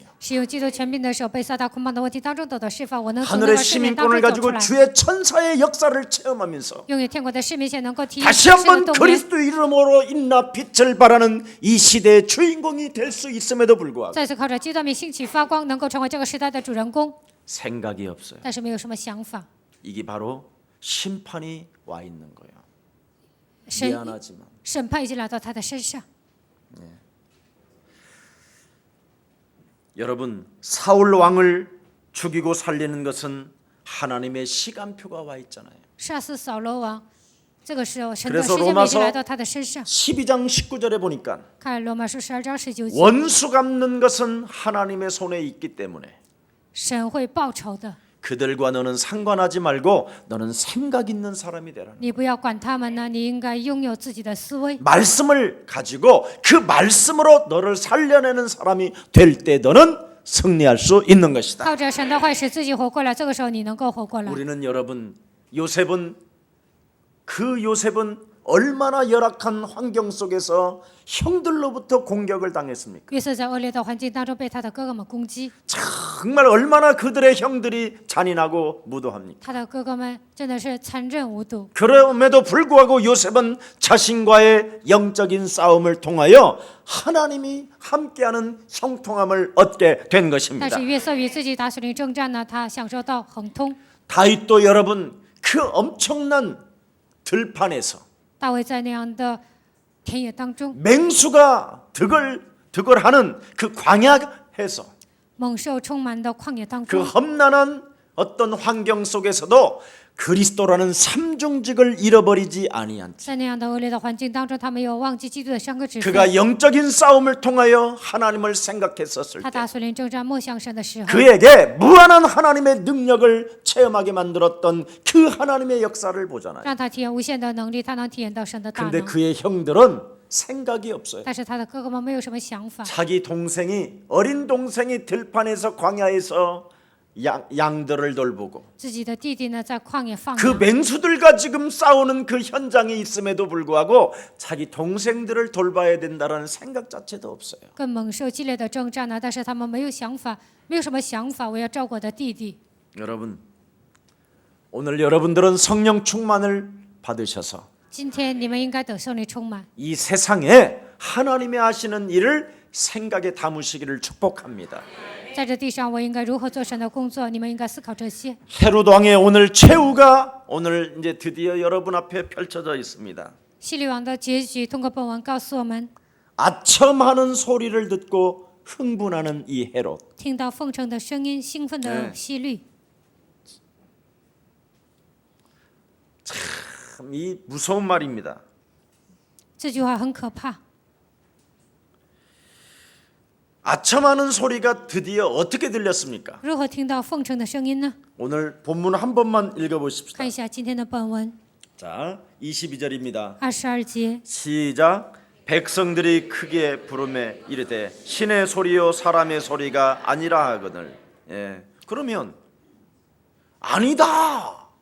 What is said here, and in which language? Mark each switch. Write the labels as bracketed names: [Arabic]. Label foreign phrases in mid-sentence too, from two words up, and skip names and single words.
[Chinese] 使用基督权柄的手，被撒旦捆绑的问题当中得到释放。我能从那 [Korean] 하늘의 [Chinese] 个试炼当 [Korean] 시민권을 [Chinese] 中走出 [Korean] 가지고 [Chinese] 来， [Korean] 주의 천사의 역사를 체험하면서 [Chinese] 拥有天国的市民，且能够体验 [Korean] 다시 [Chinese] 神的 [Korean] 한번 [Chinese] 动员。 [Korean] 그리스도 이름으로 인나 빛을 발하는 이 시대의 주인공이 될 수 있음에도 불구하고 [Chinese] 再次靠着基督名兴起发光，能够成为这个时代的主人公， [Korean] 생각이 없어요. [Chinese] 但是没有什么想法。 [Korean] 이게 바로 심판이 와 있는 거예요. [Chinese] 神 [Korean] 미안하지만 [Chinese] 审判已经来到他的身上。 [Korean] 여러분 사울 왕을 죽이고 살리는 것은 하나님의 시간표가 와 있잖아요. [Chinese] 杀死扫罗王，这个时候神的 [Korean] 그래서 [Chinese] 时间表已经 [Korean] 로마서 [Chinese] 来到他的身上。 [Korean] 12장 19절에 보니까 [Chinese] 看罗马书12章19节， [Korean] 원수 갚는 것은 하나님의 손에 있기 때문에 [Chinese] 神会报仇的， [Korean] 그들과 너는 상관하지 말고 너는 생각 있는 사람이 되라는 [Chinese] 你不要管他们呢，你应该拥有自己的思维。 [Korean] 말씀을 가지고 그 말씀으로 너를 살려내는 사람이 될 때 너는 승리할 수 있는 것이다. [Chinese] 靠着神的话使自己活过来，这个时候你能够活过来。 [Korean] 우리는 여러분 요셉은 [Chinese] 约瑟在恶劣的环境当中被他的哥哥们攻击， [Korean] 얼마나 열악한 환경 속에서 형들로부터 공격을 당했습니까? 정말 얼마나 그들의 형들이 잔인하고 무도합니까? [Chinese] 他的哥哥们真的是残忍无度。 [Korean] 그럼에도 불구하고 요셉은 자신과의 영적인 싸움을 통하여 하나님이 함께하는 형통함을 얻게 된 [Chinese] 但 [Korean] 것입니다. [Chinese] 是约瑟与自己打属灵征战呢，他享受到亨通。 [Korean] 다윗도 여러분 그 엄청난 들판에서 [Chinese] 大卫在那样的田野当中， [Korean] 맹수가 득을하는 그 광야에서 [Chinese] 猛兽充满的旷野当 [Korean] 그 [Chinese] 中， [Korean] 험난한 어떤 환경 속에서도 그리스도라는 삼중직을 잃어버리지 아니한 [Chinese] 在那样的恶劣的环境当中，他没有忘记基督的三个职 [Korean] 그가 [Chinese] 分。 [Korean] 영적인 싸움을 통하여 하나님을 생각했었을 [Chinese] 他 [Korean] 때 [Chinese] 打属灵征战默想神的时候， [Korean] 그에게 무한한 하나님의 능력을 체험하게 만들었던 그 하나님의 역사를 보잖아요. [Chinese] 让他体验无限的能力，他能体验到神的大 [Korean] 근데 [Chinese] 能。 [Korean] 그의 형들은 생각이 없어요. [Chinese] 但是他的哥哥们没有什么想法， [Korean] 자기 동생이 어린 동생이 들판에서 광야에서 양들을 돌보고 [Chinese] 自己的弟弟呢在旷野放 [Korean] 그 [Chinese] 羊， [Korean] 맹수들과 지금 싸우는 그 현장에 있음에도 불구하고 자기 동생들을 돌봐야 된다라는 생각 자체도 없어요. [Chinese] 跟猛兽激烈的征战呢，但是他们没有想法，没有什么想法，我要照顾我的弟弟。 [Korean] 여러분, 오늘 여러분들은 성령 충만을 받으셔서 [Chinese] 今天你们应该得圣灵充满， [Korean] 이 세상에 하나님이 하시는 일을 생각에 담으시기를 축복합니다. [Chinese] 在这地上我应该如何做神的工作，你们应该思考这些。 [Korean] 헤롯 왕의 오늘 최후가 오늘 이제 드디어 여러분 앞에 펼쳐져 있습니다. [Chinese] 希律王的结局通过本文告诉我们， [Korean] 아첨하는 소리를 듣고 흥분하는 이 헤롯. [Chinese] 听到奉承的声音，兴奋的希律， [Korean] 참 이 무서운 말입니다. [Chinese] 这句话很可怕。 [Korean] 아첨하는 소리가 드디어 어떻게 들렸습니까? [Chinese] 如何听到奉承的声音呢？ [Korean] 오늘 본문 한 번만 읽어보십시다. [Chinese] 看一下今天的本文 [Korean] 자, 22절입니다. [Chinese] 22节， [Korean] 시작. 백성들이 크게 부르매 이르되 신의 소리요 사람의 소리가 아니라 하거늘. 예. 그러면 아니다.